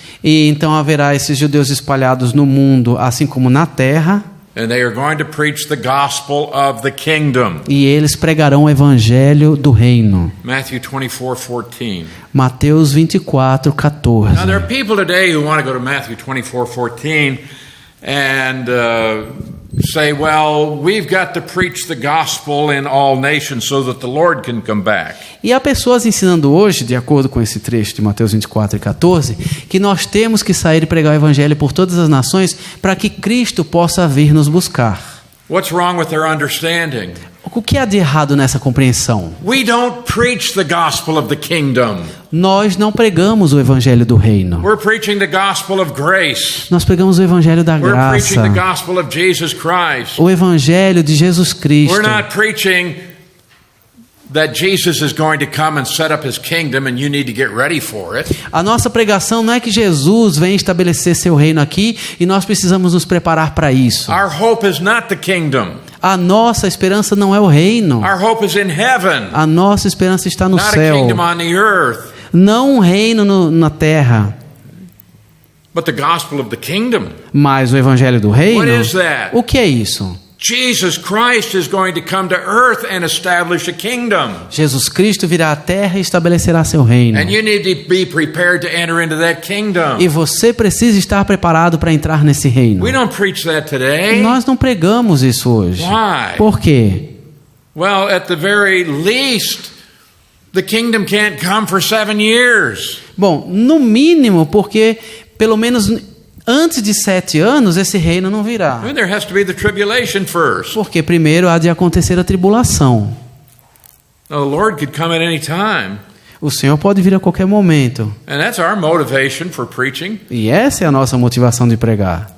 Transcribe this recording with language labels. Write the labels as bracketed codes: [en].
[pt] E então haverá esses judeus espalhados no mundo, assim como na terra. [en] And they are going to preach the gospel of the kingdom. [pt] E eles pregarão o evangelho do reino. [en] Matthew 24:14. [pt] Mateus 24:14. [en] Now there are people today who want to go to Matthew 24:14 and say, well, we've got to preach the gospel in all nations so that the Lord can come back. [pt] E há pessoas ensinando hoje, de acordo com esse trecho de Mateus 24:14, que nós temos que sair e pregar o evangelho por todas as nações para que Cristo possa vir nos buscar. [en] What's wrong with their understanding? [pt] O que há de errado nessa compreensão? [en] We don't preach the gospel of the kingdom. [pt] Nós não pregamos o evangelho do reino. [en] We're preaching the gospel of grace. [pt] Nós pregamos o evangelho da [en] We're preaching the [pt] graça. [en] gospel of Jesus Christ. [pt] O evangelho de Jesus Cristo. [en] We're not preaching that Jesus is going to come and set up his kingdom and you need to get ready for it. [pt] A nossa pregação não é que Jesus vem estabelecer seu reino aqui e nós precisamos nos preparar para isso. [en] Our hope is not the kingdom. [pt] A nossa esperança não é o reino. [en] Our hope is in heaven. [pt] A nossa esperança está no [en] Not a [pt] céu. [en] kingdom on the earth, [pt] Não um reino na terra, [en] but the gospel of the kingdom. [pt] mas o evangelho do reino. [en] What is that? [pt] O que é isso? [en] Jesus Christ is going to come to earth and establish a kingdom. [pt] Jesus Cristo virá à terra e estabelecerá seu reino. [en] And you need to be prepared to enter into that kingdom. [pt] E você precisa estar preparado para entrar nesse reino. [en] We don't preach that today. [pt] Nós não pregamos isso hoje. [en] Why? [pt] Por quê? [en] Well, at the very least, the kingdom can't come for 7 years. [pt] Bom, no mínimo, porque pelo menos antes de 7 anos esse reino não virá. [en] I mean, there has to be the tribulation first. [pt] Porque primeiro há de acontecer a tribulação. [en] Now, the Lord could come at any time. [pt] O Senhor pode vir a qualquer momento. [en] And that's our motivation for preaching. [pt] E essa é a nossa motivação de pregar.